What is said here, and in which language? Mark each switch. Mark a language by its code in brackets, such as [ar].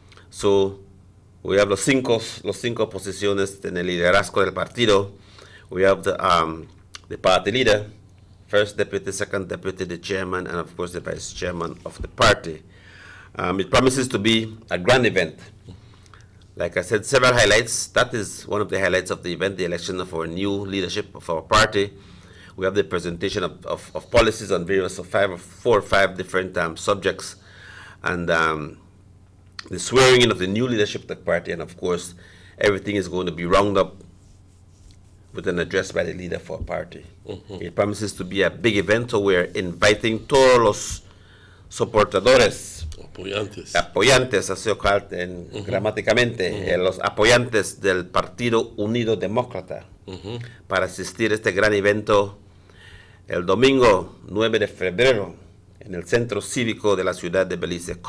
[en] So we have [es] los cinco posiciones en el liderazgo del partido. [en] We have the party leader, first deputy, second deputy, the chairman, and of course the vice chairman of the party. It promises to be a grand event. Like I said, several highlights. That is one of the highlights of the event, the election of our new leadership of our party. We have the presentation of policies on various 4 or 5 different subjects, and the swearing in of the new leadership of the party, and of course, everything is going to be rounded up with an address by the leader for our party. It promises to be a big event, so we're inviting [es] todos los soportadores, apoyantes, así gramáticamente, los apoyantes del Partido Unido Demócrata, para asistir a este gran evento el domingo 9 de febrero en el Centro Cívico de la ciudad de Belice.